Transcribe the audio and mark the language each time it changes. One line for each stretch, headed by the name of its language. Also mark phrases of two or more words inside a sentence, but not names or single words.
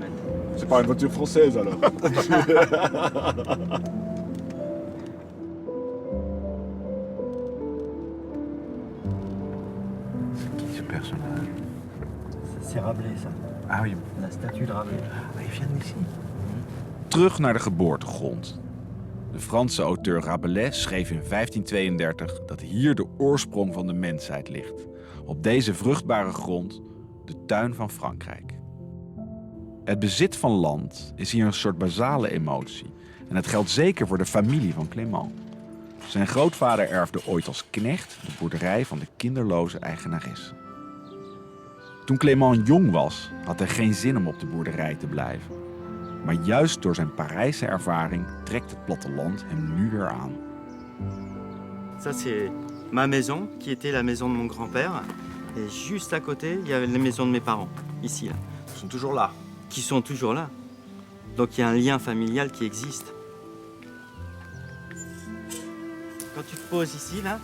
French: C'est pas une voiture française alors. Ce personnage. C'est Rabelais, ça. Ah oui, La statue de Rabelais. hij vient d'ici.
Dutch: Terug naar de geboortegrond. De Franse auteur Rabelais schreef in 1532 dat hier de oorsprong van de mensheid ligt. Op deze vruchtbare grond, de tuin van Frankrijk. Het bezit van land is hier een soort basale emotie. En het geldt zeker voor de familie van Clément. Zijn grootvader erfde ooit als knecht de boerderij van de kinderloze eigenares. Toen Clément jong was, had hij geen zin om op de boerderij te blijven. Maar juist door zijn Parijse ervaring trekt het platteland hem nu weer aan.
French: Ça, c'est ma maison, qui était la maison de mon grand-père. Et juste à côté, il y avait les maisons de mes parents, ici. Là. Ils sont toujours là. Qui sont toujours là. Donc il y a un lien familial qui existe. Quand tu te poses ici, là,